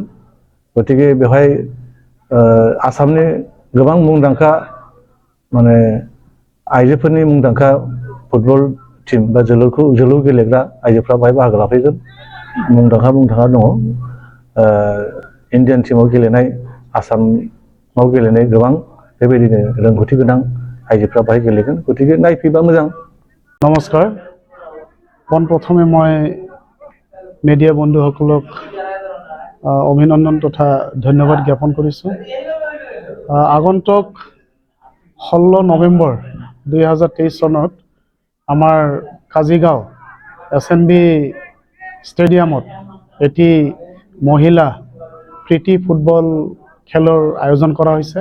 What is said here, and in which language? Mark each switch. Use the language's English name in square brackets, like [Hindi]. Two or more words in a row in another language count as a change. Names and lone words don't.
[Bodo] गतिके बेवहाय आसामनि गोबां मुंदांखा माने आइजोफोरनि मुंदांखा [English] football team [Bodo] बा जोलुर गेलेग्रा आइजोफ्रा बाहाय बाहागो लाफैगोन। मुंदांखा दङ। इन्डियान टीमाव गेलेनाय, आसामाव गेलेनाय गोबां बेबायदिनो रोंगौथि गोनां आइजोफ्रा बाहाय गेलेगोन। गतिके नायफैबा मोजां। नमस्कार। [Assamese] পোনপ্ৰথমে মই মিডিয়া বন্ধুসকলক অভিনন্দন তথা ধন্যবাদ জ্ঞাপন কৰিছোঁ। আগন্তুক 16 নৱেম্বৰ 2023 চনত আমাৰ কাজিগাঁও এছএনবি ষ্টেডিয়ামত এটি মহিলা প্ৰীতি ফুটবল খেলৰ আয়োজন কৰা হৈছে।